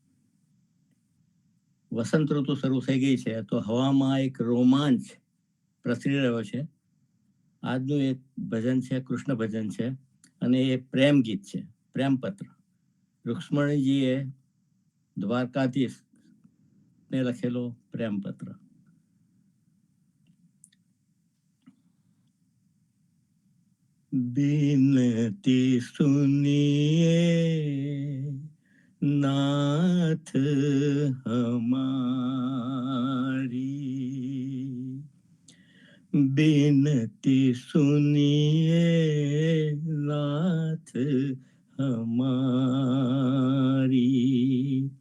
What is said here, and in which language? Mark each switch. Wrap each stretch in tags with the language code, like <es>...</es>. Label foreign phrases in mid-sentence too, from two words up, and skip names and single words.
<gu>વસંત ઋતુ શરૂ થઈ ગઈ છે તો હવામાં એક રોમાંચ પ્રસરી રહ્યો છે. આજનું એક ભજન છે, કૃષ્ણ ભજન છે, અને એ પ્રેમ ગીત છે, પ્રેમ પત્ર. રૂક્ષ્મણીજીએ દ્વારકાધીશ ને લખેલો પ્રેમ પત્ર.</gu> <hi>बिनती सुनिए नाथ हमारी, बिनती सुनिए नाथ हमारी.</hi>